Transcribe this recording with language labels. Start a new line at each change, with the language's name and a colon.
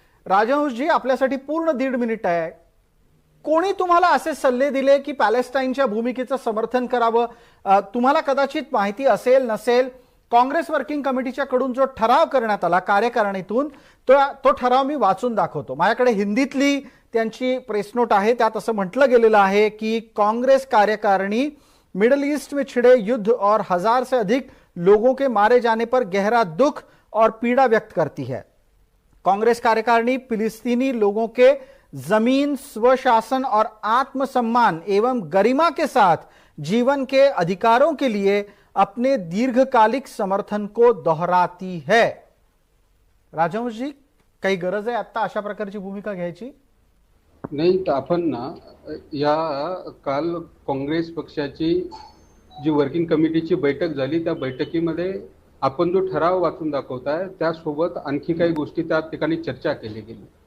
Marathi: राजहंस जी, आपल्यासाठी पूर्ण 1.5 मिनिट आहे। कोणी तुम्हाला असे सल्ले दिले की पॅलेस्टाईनच्या भूमिकेचं समर्थन करावं? तुम्हाला कदाचित माहिती असेल नसेल, काँग्रेस वर्किंग कमिटीच्या कडून जो ठराव करण्यात आला कार्यकारिणीतून, तो ठराव मी वाचून दाखवतो। माझ्याकडे हिंदीतली त्यांची प्रेस नोट आहे। त्यात असं म्हटलं गेलेलं आहे की
Hindi: कांग्रेस कार्यकारिणी मिडिल ईस्ट में छिड़े युद्ध और 1000 से अधिक लोगों के मारे जाने पर गहरा दुख और पीड़ा व्यक्त करती है। कांग्रेस कार्यकारिणी फिलिस्तीनी लोगों के जमीन, स्वशासन और आत्मसम्मान एवं गरिमा के साथ जीवन के अधिकारों के लिए अपने दीर्घकालिक समर्थन को दोहराती है।
Marathi: राजहंस जी, काही गरज आहे आता अशा प्रकारची भूमिका घ्यायची? नाही, तर आपण ना या काल काँग्रेस पक्षाची जी वर्किंग कमिटीची बैठक झाली, त्या बैठकीमध्ये आपण जो ठराव वाचून दाखवताय त्यासोबत आणखी काही गोष्टी त्या ठिकाणी चर्चा केली गेली।